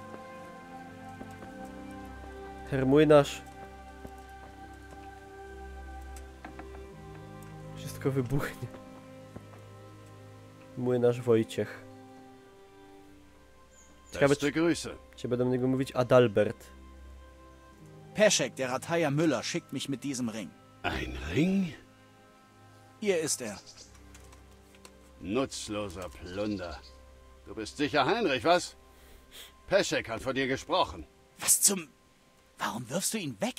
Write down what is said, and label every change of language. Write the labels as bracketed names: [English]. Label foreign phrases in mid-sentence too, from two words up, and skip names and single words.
[Polish] Hermłynarz. Wszystko wybuchnie. Młynarz Wojciech. Ciekawe, czy będą niego mówić Adalbert. [German] Peschek, der Rathaja Müller, schickt mich mit diesem Ring. Ein Ring? Hier ist er. Nutzloser Plunder. Du bist sicher Heinrich, was? Peschek hat von dir gesprochen. Was zum... Warum wirfst du ihn weg?